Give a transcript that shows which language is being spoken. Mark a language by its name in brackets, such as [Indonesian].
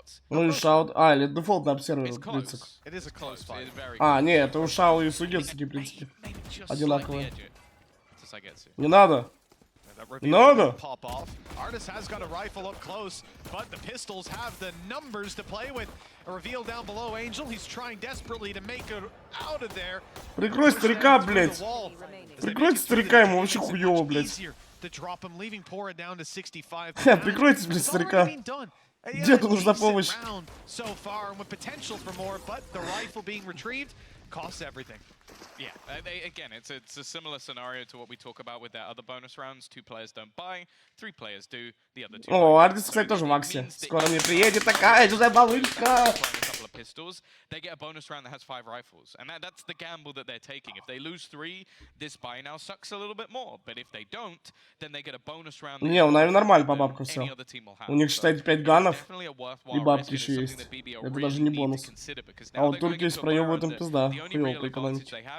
[Russian] Ну и шаут. А, или дефолтный обсервер, в принципе. А, не, это у Шау и Сугетсу такие принципы. Одинаковые. Не надо. Не надо. [English] Artist has got a rifle up close, but the pistols have the numbers to play with. A reveal down below Angel. He's trying desperately to make it out of there. [Russian] Прикрой старика, блядь. Прикройте старика, ему вообще хуёво, блядь. Прикройте, блядь, старика. Деду нужна помощь. [English] So far, and with potential for more, but the rifle being retrieved costs everything. Yeah, again, it's a similar scenario to what we talk about with their other bonus rounds. 2 players don't buy, 3 players do, the other 2. [Russian] О, Ардис, кстати, тоже в Аксе. Скоро мне приедет такая же малышка. [English] Pistols, they get a bonus round that has 5 rifles, and that's the gamble that they're taking. If they lose 3, this buy now sucks a little bit more, but if they don't, then they get a bonus round. [Russian] Не, у Нави нормально по бабкам все. У них, считайте, 5 ганов, и бабки еще есть. Это даже не бонус. А вот турки, если проебывают, им пизда. Хуёво по экономике.